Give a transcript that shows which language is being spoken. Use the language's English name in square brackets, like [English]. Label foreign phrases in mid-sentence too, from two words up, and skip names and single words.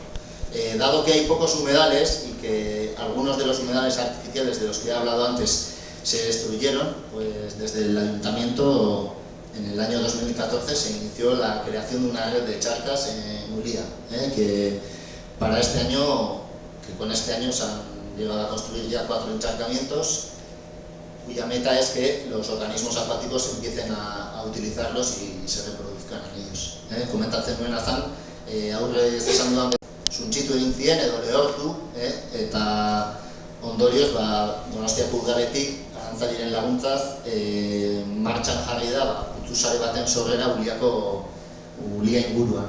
[Spanish] Dado que hay pocos humedales y que algunos de los humedales artificiales de los que he hablado antes se destruyeron, pues desde el ayuntamiento en el año 2014 se inició la creación de una red de charcas en Ulia, que para este año, con este año se han llegado a construir ya 4 encharcamientos, cuya meta es que los organismos acuáticos empiecen a utilizarlos y se reproduzcan en ellos. [Basque] Komentatzen nuen azan, aurrez esan dudan suntsitu egin ziren edo lehortu, eta ondorioz Donostiako udaletik arantzaliren laguntzaz martxan jarri da putzusare baten sorrera Ulia inguruan.